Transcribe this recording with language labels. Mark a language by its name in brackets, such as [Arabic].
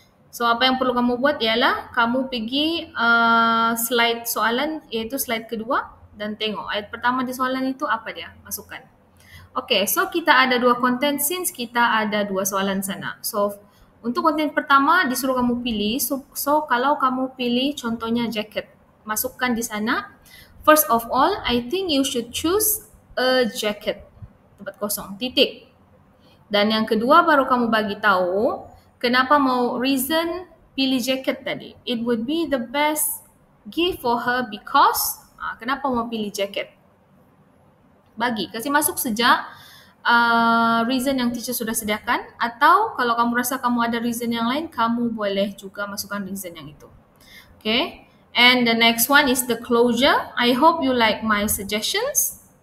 [Malay] So apa yang perlu kamu buat ialah kamu pergi slide soalan, iaitu slide kedua, dan tengok ayat pertama di soalan itu apa dia, masukkan. Okay, so kita ada 2 content since kita ada 2 soalan sana. So untuk konten pertama disuruh kamu pilih. So kalau kamu pilih contohnya jacket, masukkan di sana. [English] First of all, I think you should choose a jacket. [Malay] Tempat kosong, titik. Dan yang kedua baru kamu bagi tahu kenapa mau reason pilih jacket tadi. [English] It would be the best gift for her because [Malay] kenapa mau pilih [English] jacket. [Malay] Bagi, kasih masuk sejak reason yang teacher sudah sediakan, atau kalau kamu rasa kamu ada reason yang lain, kamu boleh juga masukkan reason yang itu. [English] Okay, and the next one is the closure. I hope you like my suggestions.